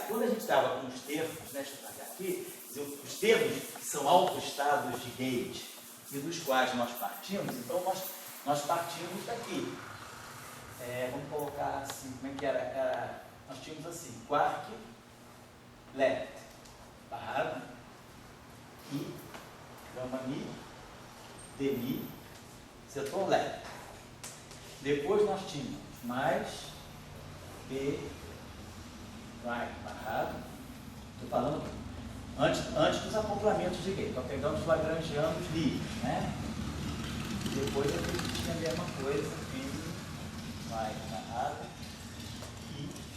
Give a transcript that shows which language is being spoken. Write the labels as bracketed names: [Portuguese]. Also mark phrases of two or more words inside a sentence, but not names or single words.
[Portuguese] Quando a gente estava com os termos, né, deixa eu trazer aqui, os termos são autoestados de gauge, e dos quais nós partimos, então nós partimos daqui. Vamos colocar assim, como é que era? Nós tínhamos assim, quark, left, barrado, I, gama mi, demi, setor left. Depois nós tínhamos mais B, right, barrado. Estou falando antes dos acoplamentos de gauge. Então pegamos os lagrangianos livres, né? Depois eu tinha a mesma coisa em right, barrado e.